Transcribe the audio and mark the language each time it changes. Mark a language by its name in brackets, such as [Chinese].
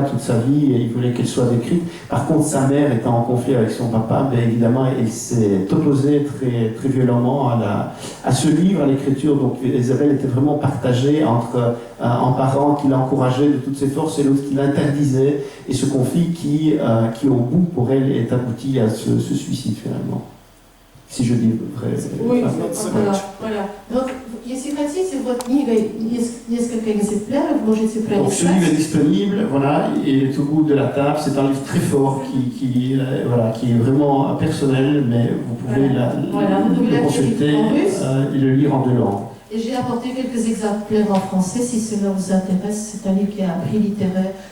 [French] toute sa vie et il voulait qu'elle soit décrite. Par contre sa mère étant en conflit avec son papa, ben, évidemment elle s'est opposée très, très violemment à ce livre, à l'écriture. Donc Isabelle était vraiment partagée entre un parent qui l'encourageait de toutes ses forces et l'autre qui l'interdisait, et ce conflit qui au bout pour elle est abouti à ce suicide finalement. Si je dis vrai. Oui, voilà. Donc, [Russian] если хотите, вот книга, есть несколько экземпляров, можете прочитать. [French] Donc ce livre est disponible, voilà, il est au bout de la table. C'est un livre très fort qui est vraiment personnel, mais vous pouvez le consulter et le lire en 2 langues. Et j'ai apporté quelques exemplaires en français si cela vous intéresse. C'est un livre qui a un prix littéraire